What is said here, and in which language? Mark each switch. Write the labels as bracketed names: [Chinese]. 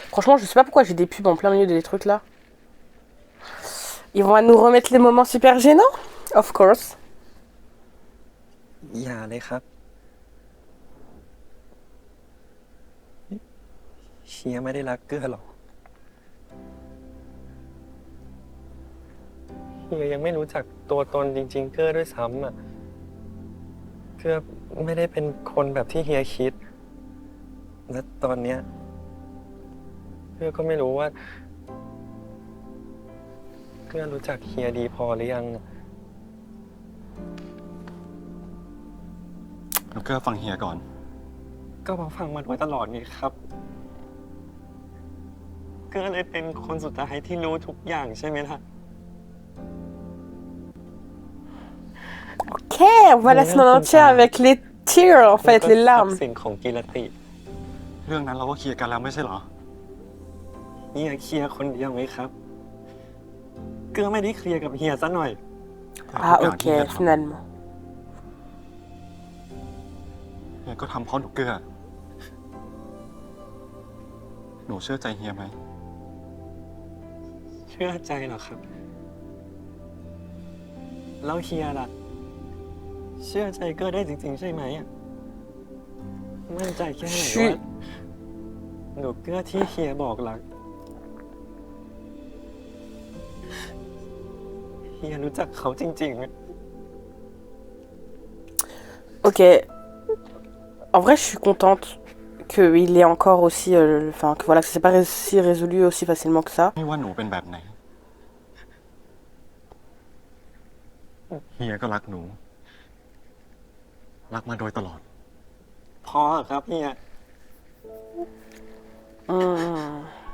[French] Franchement, je sais pas pourquoi j'ai des pubs en plein milieu des trucs là. Ils vont nous remettre les moments super gênants? [English] Of course. [Thai] อย่าเลยครับเฮียไม่ได้รักเกื้อหรอกเฮียยังไม่รู้จักตัวตนจริงๆเกื้อด้วยซ้ำอ่ะเกื้อไม่ได้เป็นคนแบบที่เฮียคิดและตอนเนี้ยเกื้อก็ไม่รู้ว่า เกื้อรู้จักเฮียดีพอหรือยัง หนูเกื้อฟังเฮียก่อน ก็มาฟังมาโดยตลอดไงครับ เกื้อเลยเป็นคนสุดท้ายที่รู้ทุกอย่างใช่ไหมล่ะ [French] Ok, on va la semaine entière avec les [English] tears, [French] en fait, les [Thai] ทรัพ [French] larmes. [Thai] ย์สินของกีรติ เรื่องนั้นเราก็เคลียร์กันแล้วไม่ใช่เหรอ เฮียเคลียร์คนเดียวไหมครับ เกื้อไม่ได้เคลียร์กับเฮียซะหน่อย [French] Ah, ok, finalement. [Thai] เฮียก็ทำเพราะหนูเกื้อ หนูเชื่อใจเฮียไหม เชื่อใจเหรอครับ แล้วเฮียล่ะ เชื่อใจเกื้อได้จริงๆใช่ไหมอะมั่นใจแค่ไหนว่าหนูเกื้อที่เฮียบอกรัก เฮียรู้จักเขาจริงๆไหม [French] Ok. En vrai, je suis contente qu'il ait encore aussi... Enfin, que voilà, que ça s'est pas si résolu aussi facilement que ça. [Thai] ไม่ว่าหนูเป็นแบบไหน เฮียก็รักหนู รักมาโดยตลอด พอครับเฮีย Hmm.